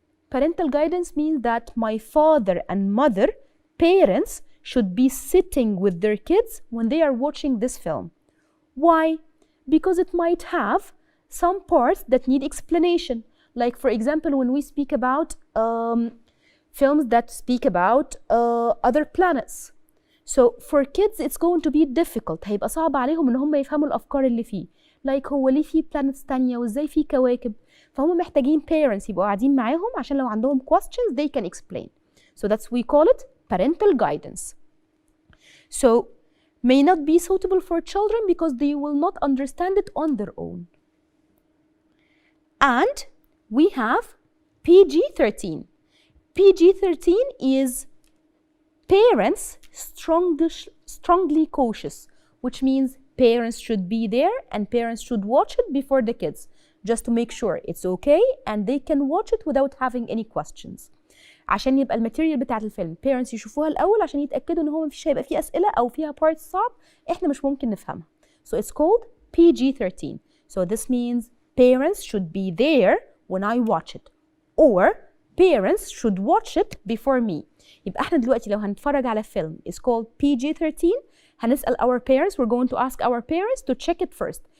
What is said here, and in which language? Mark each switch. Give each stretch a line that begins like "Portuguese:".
English: Parental guidance means that my father and mother, parents, should be sitting with their kids when they are watching this film. Why? Because it might have some parts that need explanation. Like for example, when we speak about films that speak about other planets. So for kids it's going to be difficult.
Arabic: هيبقى صعب عليهم ان هم يفهموا الافكار اللي فيه. Like هو ليه في planets تانية وازاي في كواكب. فهم محتاجين parents يبقوا قاعدين معاهم عشان لو عندهم questions
English: they can explain. So that's we call it parental guidance. So may not be suitable for children because they will not understand it on their own. And we have PG-13. PG-13 is parents strongly cautious, which means parents should be there and parents should watch it before the kids, just to make sure it's okay and they can watch it without having any questions.
Arabic: عشان يبقى الماتيريال بتاعت الفيلم parents يشوفوها الأول عشان يتأكدوا إن هو مفيش هيبقى فيه أسئلة أو فيها parts صعب إحنا مش ممكن نفهمها.
English: So it's called PG-13. So this means parents should be there when I watch it, or parents should watch it before me.
Arabic: يبقى احنا دلوقتي لو هنتفرج على فيلم
English: is called PG-13
Arabic: هنسأل
English: our parents, we're going to ask our parents to check it first.